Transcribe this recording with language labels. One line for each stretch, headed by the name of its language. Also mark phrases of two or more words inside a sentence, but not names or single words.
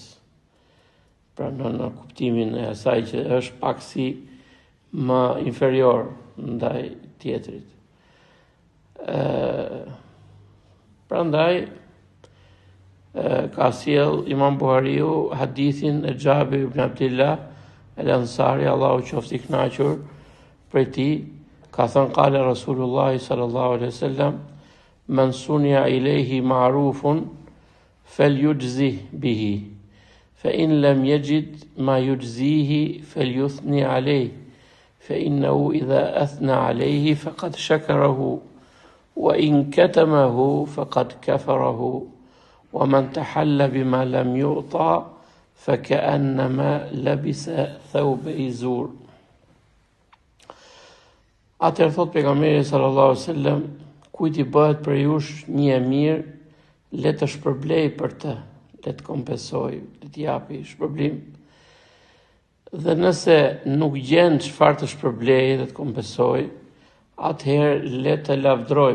Albanian: Pra në kuptimin e asaj që është pak si më inferior ndaj tjetrit. Prandaj ka sjell Imam Buhariu hadithin e Xhabir ibn Abdillah el-Ansari,
Arabic: Allahu qoftë
Albanian: i kënaqur prej tij, ka thënë
Arabic: قال رسول الله صلى الله عليه وسلم، من صنع إليه معروف فليجزه به، فإن لم يجد ما يجزيه فليثن عليه، فإنه إذا أثنى عليه فقد شكره، وإن كتمه فقد كفره، ومن تحلى بما لم يعط فكأنما لبس ثوبي زور.
Albanian: Atëherë thot pejgamberi
Arabic: صلى الله عليه وسلم,
Albanian: kujt i bëhet për jush një e mirë, le të shpërblej për të, le të kompensoj, le të japi shpërblim. Dhe nëse nuk gjen çfarë të shpërblej dhe të kompensoj, atëherë le të lavdroj.